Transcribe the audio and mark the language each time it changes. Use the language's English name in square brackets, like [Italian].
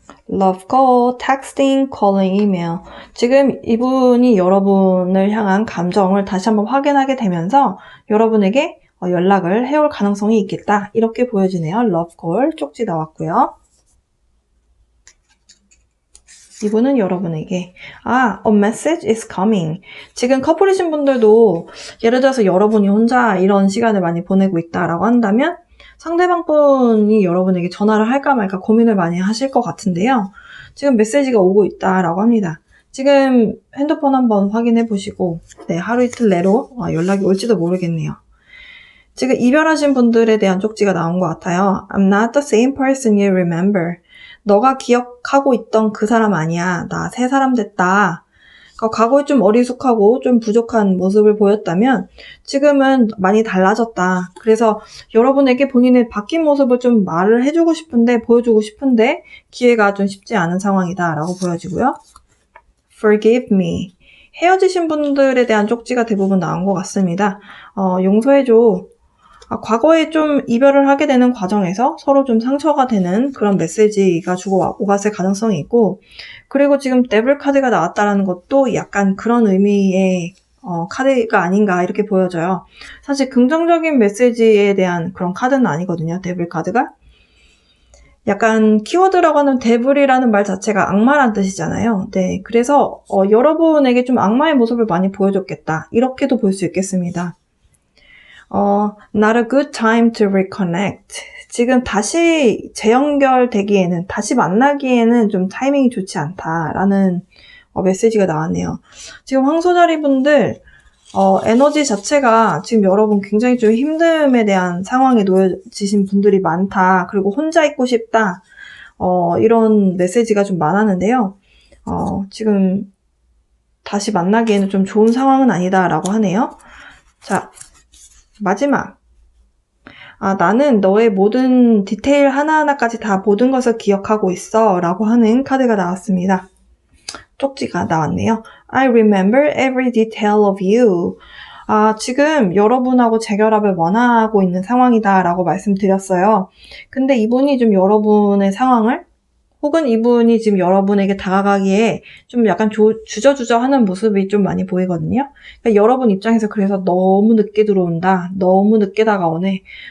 [English] Love call, texting, calling, email. [Korean] 지금 이분이 여러분을 향한 감정을 다시 한번 확인하게 되면서 여러분에게 연락을 해올 가능성이 있겠다, 이렇게 보여지네요. [English] Love call [Korean] 쪽지 나왔고요. 이분은 여러분에게 [English] a message is coming. [Korean] 지금 커플이신 분들도 예를 들어서 여러분이 혼자 이런 시간을 많이 보내고 있다라고 한다면 상대방 분이 여러분에게 전화를 할까 말까 고민을 많이 하실 것 같은데요. 지금 메시지가 오고 있다라고 합니다. 지금 핸드폰 한번 확인해 보시고 네, 하루 이틀 내로 연락이 올지도 모르겠네요. 지금 이별하신 분들에 대한 쪽지가 나온 것 같아요. [English] I'm not the same person you remember. [Korean] 너가 기억하고 있던 그 사람 아니야. 나 새 사람 됐다. 그러니까 과거에 좀 어리숙하고 좀 부족한 모습을 보였다면 지금은 많이 달라졌다. 그래서 여러분에게 본인의 바뀐 모습을 좀 말을 해주고 싶은데, 보여주고 싶은데 기회가 좀 쉽지 않은 상황이다 라고 보여지고요. [English] Forgive me. [Korean] 헤어지신 분들에 대한 쪽지가 대부분 나온 것 같습니다. 용서해줘. 과거에 좀 이별을 하게 되는 과정에서 서로 좀 상처가 되는 그런 메시지가 주고 오갔을 가능성이 있고, 그리고 지금 데블 카드가 나왔다라는 것도 약간 그런 의미의 카드가 아닌가 이렇게 보여져요. 사실 긍정적인 메시지에 대한 그런 카드는 아니거든요, 데블 카드가. 약간 키워드라고 하는 데블이라는 말 자체가 악마란 뜻이잖아요. 네, 그래서 여러분에게 좀 악마의 모습을 많이 보여줬겠다. 이렇게도 볼 수 있겠습니다. [English] Not a good time to reconnect. [Korean] 지금 다시 재연결되기에는, 다시 만나기에는 좀 타이밍이 좋지 않다라는 메시지가 나왔네요. 지금 황소자리 분들, 에너지 자체가 지금 여러분 굉장히 좀 힘듦에 대한 상황에 놓여지신 분들이 많다. 그리고 혼자 있고 싶다. 이런 메시지가 좀 많았는데요. 지금 다시 만나기에는 좀 좋은 상황은 아니다라고 하네요. 자, 마지막. 나는 너의 모든 디테일 하나하나까지 다 모든 것을 기억하고 있어 라고 하는 카드가 나왔습니다. 쪽지가 나왔네요. [English] I remember every detail of you. [Korean] 지금 여러분하고 재결합을 원하고 있는 상황이다 라고 말씀드렸어요. 근데 이분이 좀 여러분의 상황을, 혹은 이분이 지금 여러분에게 다가가기에 좀 약간 주저주저 하는 모습이 좀 많이 보이거든요. 그러니까 여러분 입장에서 그래서 너무 늦게 들어온다. 너무 늦게 다가오네.